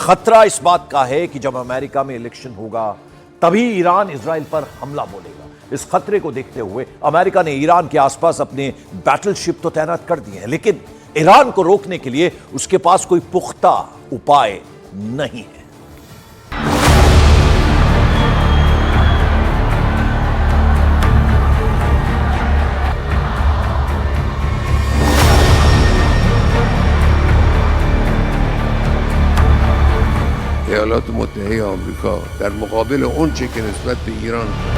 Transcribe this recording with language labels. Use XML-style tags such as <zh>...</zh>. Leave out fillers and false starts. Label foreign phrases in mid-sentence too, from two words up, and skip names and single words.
<hi>खतरा इस बात का है कि जब अमेरिका में इलेक्शन होगा तभी ईरान इजराइल पर हमला बोलेगा। इस खतरे को देखते हुए अमेरिका ने ईरान के आसपास अपने बैटलशिप तो तैनात कर दिए हैं, लेकिन ईरान को रोकने के लिए उसके पास कोई पुख्ता उपाय नहीं है।</hi> <fa>ایالات متحده آمریکا در مقابل اونچه که نسبت به ایران</fa>